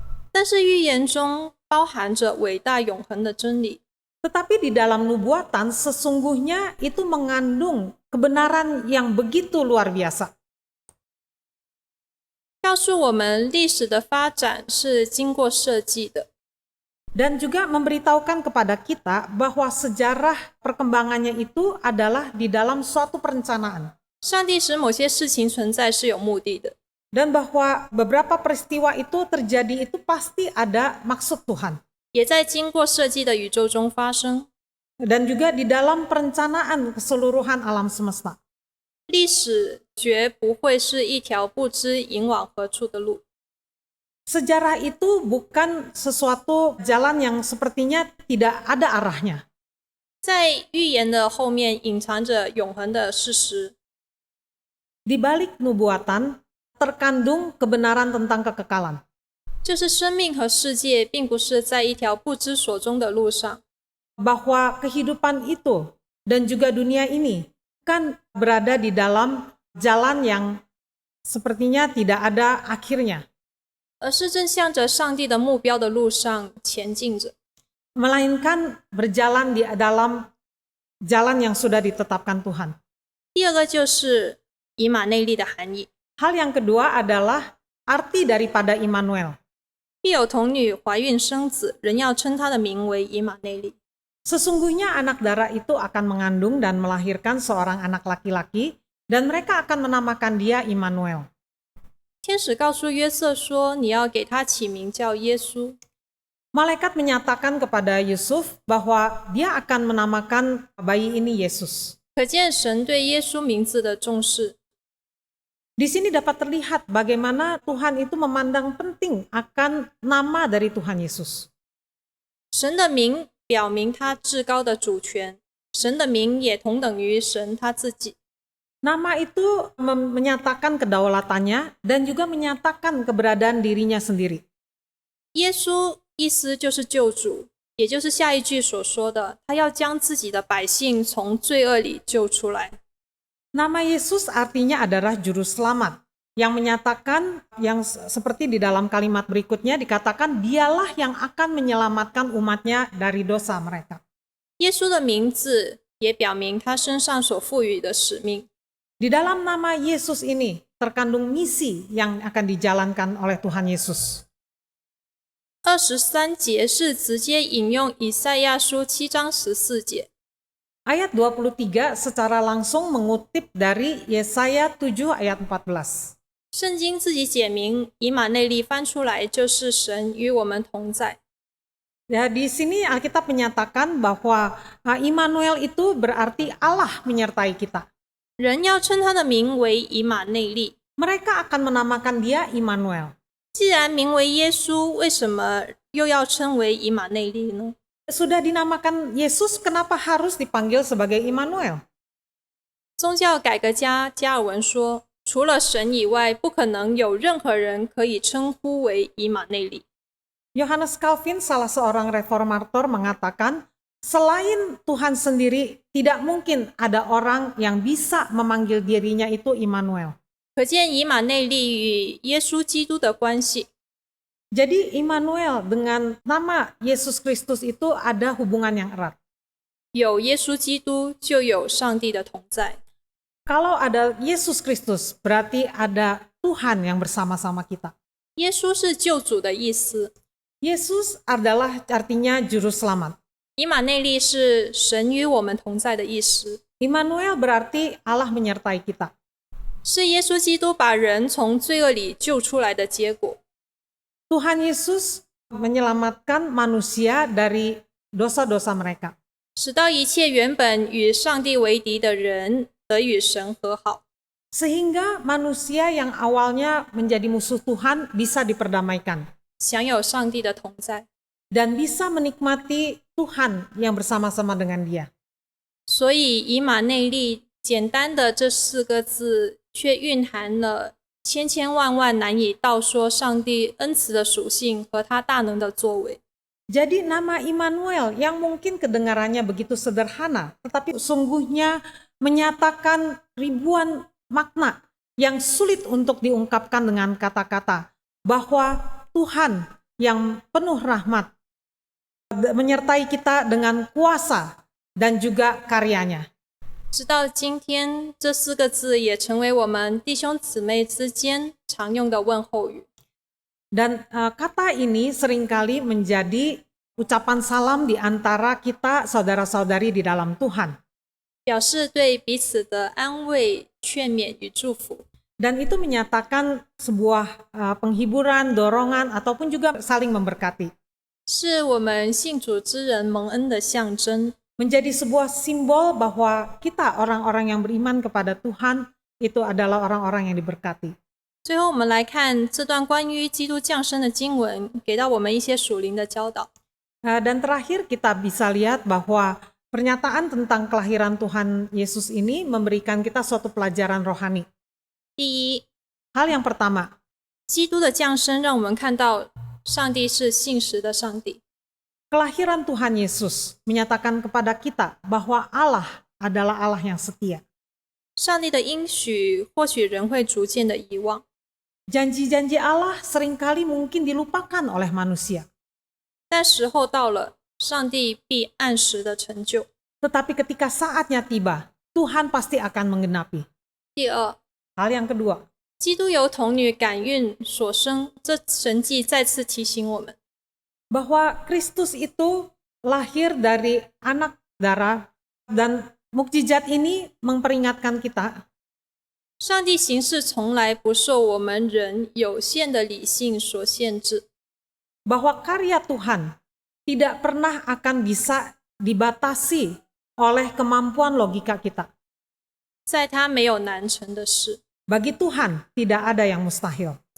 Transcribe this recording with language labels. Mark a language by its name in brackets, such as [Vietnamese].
[Chinese] 但是预言中包含着伟大永恒的真理， [Indonesian] Tetapi di dalam nubuatan sesungguhnya itu mengandung kebenaran yang begitu luar biasa. [Chinese] 告诉我们历史的发展是经过设计的。 [Indonesian] Dan juga memberitahukan kepada kita bahwa sejarah perkembangannya itu adalah di dalam suatu perencanaan. [Chinese] 上帝使某些事情存在是有目的的， [Indonesian] Dan bahwa beberapa peristiwa itu terjadi itu pasti ada maksud Tuhan. [Chinese] 也在经过设计的宇宙中发生。 [Indonesian] Dan juga di dalam perencanaan keseluruhan alam semesta. [Chinese] 历史绝不会是一条不知引往何处的路。 [Indonesian] Sejarah itu bukan sesuatu jalan yang sepertinya tidak ada arahnya. [Chinese] 在预言的后面隐藏着永恒的事实。 [Indonesian] Di balik nubuatan terkandung kebenaran tentang kekekalan. [Chinese] 就是生命和世界并不是在一条不知所终的路上， [Indonesian] Bahwa kehidupan itu dan juga dunia ini kan berada di dalam jalan yang sepertinya tidak ada akhirnya. [Chinese] 而是正向着上帝的目标的路上前进着。 [Indonesian] Melainkan berjalan di dalam jalan yang sudah ditetapkan Tuhan. [Chinese] 第二个就是以马内利的含义， [Indonesian] Hal yang kedua adalah arti daripada Immanuel. [Chinese] 必有童女怀孕生子，人要称她的名为以马内利。 [Indonesian] Sesungguhnya anak darah itu akan mengandung dan melahirkan seorang anak laki-laki, dan mereka akan menamakan dia Immanuel. [Chinese] 天使告诉约瑟说：“你要给他起名叫耶稣。” [Indonesian] Malaikat menyatakan kepada Yusuf bahwa dia akan menamakan bayi ini Yesus. [Chinese] 可见神对耶稣名字的重视。 [Indonesian] Di sini dapat terlihat bagaimana Tuhan itu memandang penting akan nama dari Tuhan Yesus. [Chinese] 神的名表明他至高的主权，神的名也同等于神他自己。 [Indonesian] Nama itu menyatakan kedaulatannya dan juga menyatakan keberadaan dirinya sendiri. [Chinese] 耶稣意思就是救主，也就是下一句所说的，他要将自己的百姓从罪恶里救出来。 [Indonesian] Nama Yesus artinya adalah juru selamat, yang menyatakan yang seperti di dalam kalimat berikutnya dikatakan dialah yang akan menyelamatkan umatnya dari dosa mereka. [Chinese] 耶稣的名字也表明他身上所赋予的使命。 [Indonesian] Di dalam nama Yesus ini terkandung misi yang akan dijalankan oleh Tuhan Yesus. [Chinese] 23节是直接引用以赛亚书7章14节。 [Indonesian] Ayat 23 secara langsung mengutip dari Yesaya 7 ayat 14. [Chinese] 圣经自己解明，以马内利翻出来就是神与我们同在。 [Indonesian] Ya, di sini Alkitab menyatakan bahwa Immanuel itu berarti Allah menyertai kita. [Chinese] 人要称他的名为以马内利。 [Indonesian] Mereka akan menamakan dia Immanuel. [Chinese] 既然名为耶稣，为什么又要称为以马内利呢？ [Indonesian] Sudah dinamakan Yesus, kenapa harus dipanggil sebagai Immanuel? [Chinese] 宗教改革家加尔文说，除了神以外，不可能有任何人可以称呼为以马内利。 [Indonesian] Yohanes Calvin, salah seorang reformator, mengatakan, selain Tuhan sendiri, tidak mungkin ada orang yang bisa memanggil dirinya itu Immanuel. [Chinese] 可见以马内利与耶稣基督的关系。 [Indonesian] Jadi Immanuel dengan nama Yesus Kristus itu ada hubungan yang erat. [Chinese] 有耶稣基督，就有上帝的同在。 [Indonesian] Kalau ada Yesus Kristus, berarti ada Tuhan yang bersama-sama kita. [Chinese] 耶稣是救主的意思， [Indonesian] Yesus adalah artinya juru selamat. [Chinese] 以马内利是神与我们同在的意思。 [Indonesian] Immanuel berarti Allah menyertai kita. [Chinese] 是耶稣基督把人从罪恶里救出来的结果。 [Indonesian] Tuhan Yesus menyelamatkan manusia dari dosa-dosa mereka. [Chinese] 使到一切原本与上帝为敌的人得与神和好， [Indonesian] Sehingga manusia yang awalnya menjadi musuh Tuhan bisa diperdamaikan. [Chinese] 享有上帝的同在。 [Indonesian] Dan bisa menikmati Tuhan yang bersama-sama dengan dia. [Chinese] 所以以马内利简单的这4个字，却蕴含了千千万万难以道说上帝恩慈的属性和他大能的作为。 [Indonesian] Jadi nama Immanuel yang mungkin kedengarannya begitu sederhana, tetapi sungguhnya menyatakan ribuan makna yang sulit untuk diungkapkan dengan kata-kata, bahwa Tuhan yang penuh rahmat menyertai kita dengan kuasa dan juga karyanya. [Chinese] 直到今天，这4个字也成为我们弟兄姊妹之间常用的问候语。 [Indonesian] Dan kata ini seringkali menjadi ucapan salam di antara kita saudara-saudari di dalam Tuhan. [Chinese] 表示对彼此的安慰、劝勉与祝福。 [Indonesian] Dan itu menyatakan sebuah penghiburan, dorongan, ataupun juga saling memberkati. [Chinese] 是我们信主之人蒙恩的象征。 [Indonesian] Menjadi sebuah simbol bahwa kita orang-orang yang beriman kepada Tuhan itu adalah orang-orang yang diberkati. [Chinese] 最后，我们来看这段关于基督降生的经文，给到我们一些属灵的教导。 [Indonesian] Dan terakhir kita bisa lihat bahwa pernyataan tentang kelahiran Tuhan Yesus ini memberikan kita suatu pelajaran rohani. [Chinese] 第一， [Indonesian] Hal yang pertama, [Chinese] 基督的降生让我们看到上帝是信实的上帝。 [Indonesian] kelahiran Tuhan Yesus menyatakan kepada kita bahwa Allah adalah Allah yang setia. [Chinese] 上帝的应许，或许人会逐渐的遗忘， [Indonesian] Janji-janji Allah seringkali mungkin dilupakan oleh manusia. [Chinese] 但时候到了，上帝必按时的成就。 [Indonesian] Tetapi ketika saatnya tiba, Tuhan pasti akan menggenapi. [Chinese] 第二， [Indonesian] Hal yang kedua, [Chinese] 基督由童女感孕所生，这神迹再次提醒我们， [Indonesian] bahwa Kristus itu lahir dari anak darah, dan mukjizat ini memperingatkan kita [Chinese] 上帝行事从来不受我们人有限的理性所限制。 [Indonesian] bahwa karya Tuhan tidak pernah akan bisa dibatasi oleh kemampuan logika kita. [Chinese] 在他没有难成的事。 [Indonesian] Bagi Tuhan tidak ada yang mustahil.